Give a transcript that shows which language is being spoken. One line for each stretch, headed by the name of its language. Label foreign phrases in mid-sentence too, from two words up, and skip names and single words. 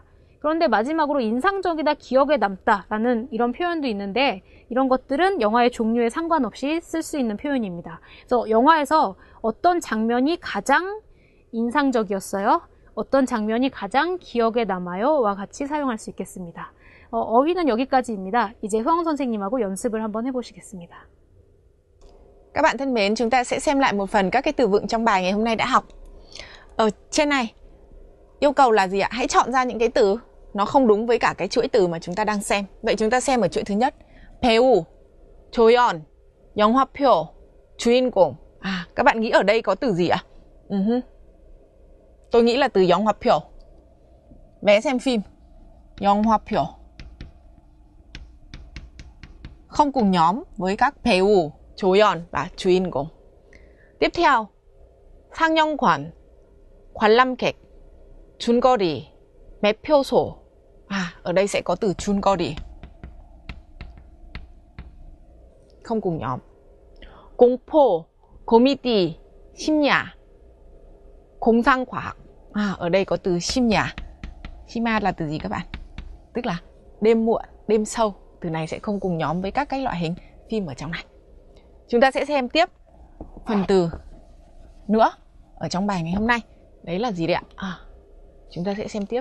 Korean: 그런데 마지막으로 인상적이다, 기억에 남다 라는 이런 표현도 있는데 이런 것들은 영화의 종류에 상관없이 쓸 수 있는 표현입니다. 그래서 영화에서 어떤 장면이 가장 인상적이었어요? 어떤 장면이 가장 기억에 남아요? 와 같이 사용할 수 있겠습니다. 어휘는 여기까지입니다. 이제 흐엉 선생님하고 연습을 한번 해보시겠습니다.
Vietnamese: Các bạn thân mến, chúng ta sẽ xem lại một phần các cái từ vựng trong bài ngày hôm nay đã học. Ở trên này, yêu cầu là gì ạ? Hãy chọn ra những cái từ nó không đúng với cả cái chuỗi từ mà chúng ta đang xem. Vậy chúng ta xem ở chuỗi thứ nhất.
Korean: 배우, 조연, 영화표, 주인공.
Vietnamese: Các bạn nghĩ ở đây có từ gì ạ? Tôi nghĩ là từ 영화표. Vé xem phim. 영화표. Không cùng nhóm với các
Korean: 배우, 조연
Vietnamese: và 주인공. Tiếp theo,
Korean: 상영관, 관람객, 줄거리, 매표소.
Vietnamese: Ở đây sẽ có từ 줄거리. Không cùng nhóm.
Korean: 공포, 코미디, 심야, 공상과학.
Vietnamese: Ở đây có từ 심야. 심야 là từ gì các bạn? Tức là đêm muộn, đêm sâu. Từ này sẽ không cùng nhóm với các cái loại hình phim ở trong này. Chúng ta sẽ xem tiếp phần từ nữa ở trong bài ngày hôm nay. Đấy là gì đấy ạ? Chúng ta sẽ xem tiếp.